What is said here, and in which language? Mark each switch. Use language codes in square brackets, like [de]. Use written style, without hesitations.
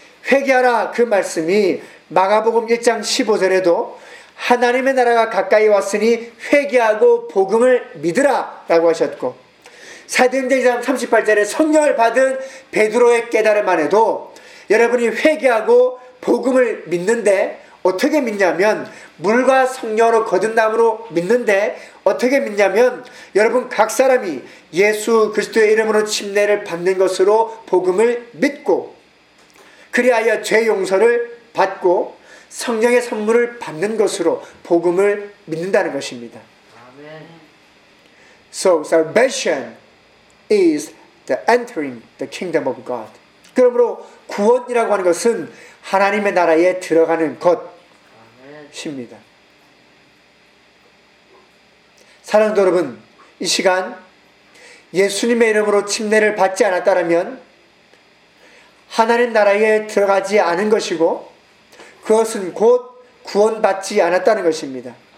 [ko] 회개하라 그 말씀이 마가복음 1장 15절에도 하나님의 나라가 가까이 왔으니 회개하고 복음을 믿으라 라고 하셨고 사도행전 2장 38절에 성령을 받은 베드로의 깨달음만 해도 여러분이 회개하고 복음을 믿는데 어떻게 믿냐면 물과 성령으로 거듭남으로 믿는데 어떻게 믿냐면 여러분 각 사람이 예수 그리스도의 이름으로 침례를 받는 것으로 복음을 믿고 그리하여 죄 용서를 받고 성령의 선물을 받는 것으로 복음을 믿는다는 것입니다. [en] So salvation is the entering the kingdom of God. [ko] 그러므로 구원이라고 하는 것은 하나님의 나라에 들어가는 것입니다. 사랑하는 여러분, 이 시간 예수님의 이름으로 침례를 받지 않았다면 하나님 나라에 들어가지 않은 것이고 그것은 곧 구원받지 않았다는 것입니다.